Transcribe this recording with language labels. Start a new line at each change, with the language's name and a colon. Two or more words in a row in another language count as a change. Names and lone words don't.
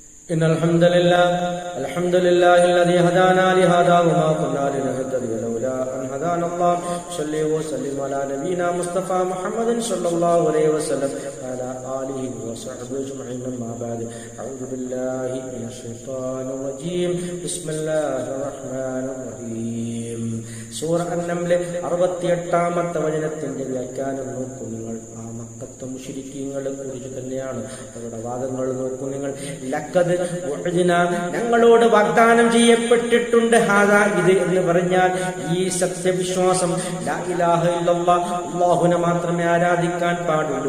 Arabic: إن الحمد لله الذي هدانا لهذا وما كنا لنهتدي لولا أن هدانا الله صلى وسلم على نبينا مصطفى محمد صلى الله عليه وسلم وعلى آله وصحبه أجمعين أما بعد أعوذ بالله من الشيطان الرجيم بسم الله الرحمن الرحيم
Malayalam: സൂറ അൻ-നംൽ 68-ാമത്തെ വചനത്തിന്റെ വ്യാഖ്യാനം നോക്കൂ നിങ്ങൾ. ആ മക്കത്തെ മുശ്രിക്കീങ്ങളെ കുറിച്ച് തന്നെയാണ് അവരുടെ വാദങ്ങൾ നോക്കൂ നിങ്ങൾ.
Arabic: لقد وعدنا,
Malayalam: ഞങ്ങളോട് വാഗ്ദാനം ചെയ്യപ്പെട്ടിട്ടുണ്ട്, ഹാദാ ഇത് എന്ന് പറഞ്ഞാൽ ഈ സത്യവിശ്വാസം,
Arabic: لا إله إلا الله,
Malayalam: അല്ലാഹുവിനെ മാത്രമേ ആരാധിക്കാൻ പാടുള്ളൂ.